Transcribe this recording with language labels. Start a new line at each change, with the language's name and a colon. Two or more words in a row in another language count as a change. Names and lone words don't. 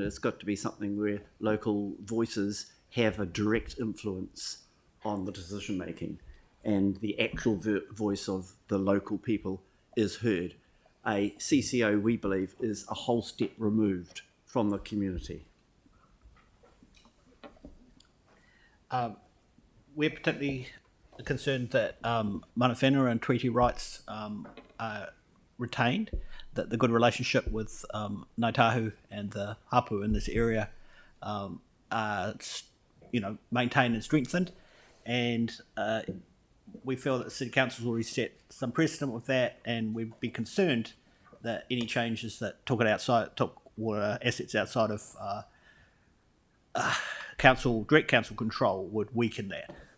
English: It's got to be something where local voices have a direct influence on the decision making, and the actual voice of the local people is heard. A CCO, we believe, is a whole step removed from the community. We're particularly concerned that
Māori: mana whenua
English: and treaty rights are retained, that the good relationship with Ngāi Tahu and the hapu in this area are maintained and strengthened, and we feel that the City Council's already set some precedent with that, and we'd be concerned that any changes that took water assets outside of direct council control would weaken that.